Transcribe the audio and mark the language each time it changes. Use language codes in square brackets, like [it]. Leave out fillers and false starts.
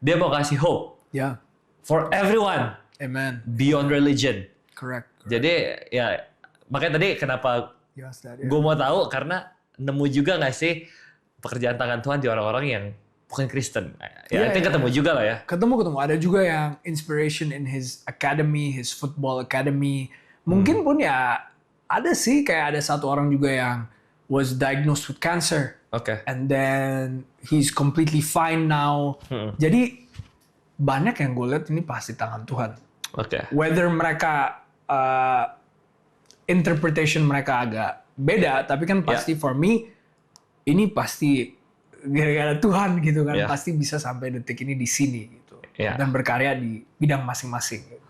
[id] Dia mau kasih hope. [en] Yeah. For everyone. Amen. Beyond religion. Correct. [id] Jadi ya makanya tadi kenapa gue mau tahu, karena nemu juga nggak sih pekerjaan tangan Tuhan di orang-orang yang bukan Kristen. Ya, itu ketemu juga lah ya. Ketemu. Ada juga yang [en] inspiration in his academy, his football academy. [id] Mungkin pun ya ada sih, kayak ada satu orang juga yang [en] was diagnosed with cancer. Okay. And then he's completely fine now. [id] Jadi banyak yang gue lihat ini pasti tangan Tuhan. [en] Okay. [id] Whether mereka interpretation mereka agak beda, tapi kan pasti [en] for me [id] ini pasti gara-gara Tuhan gitu kan, pasti bisa sampai detik ini di sini gitu, dan berkarya di bidang masing-masing.